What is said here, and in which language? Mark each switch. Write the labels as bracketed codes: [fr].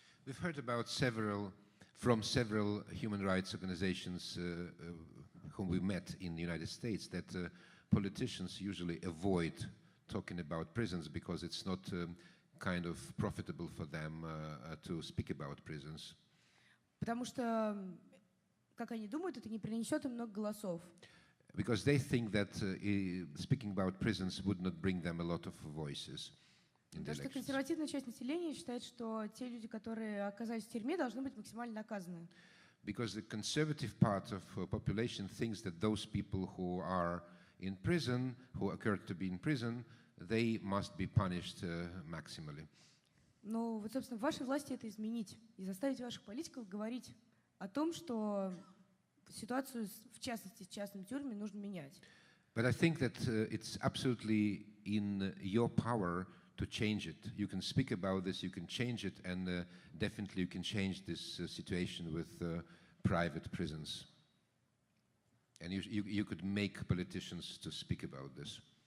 [en] We've heard about from several human rights organizations whom we met in the United States that politicians usually avoid talking about prisons because it's not kind of profitable for them to speak about prisons. [ru] Потому что, как они думают, это не принесет им много голосов. [en] Because they think that speaking about prisons would not bring them a lot of voices. [ru] Потому что консервативная часть населения считает, что те люди, которые оказались в тюрьме, должны быть максимально наказаны. [en] Because the conservative part of population thinks that those people who are in prison, who occur to be in prison, they must be punished maximally. [ru] Ну, вот, собственно, в вашей власти это изменить и заставить ваших политиков говорить о том, что ситуацию, в частности, с частными тюрьмами нужно менять. [en] But I think that it's absolutely in your power to change it. You can speak about this, you can change it, and definitely you can change this situation with private prisons. And you could make politicians to speak about this.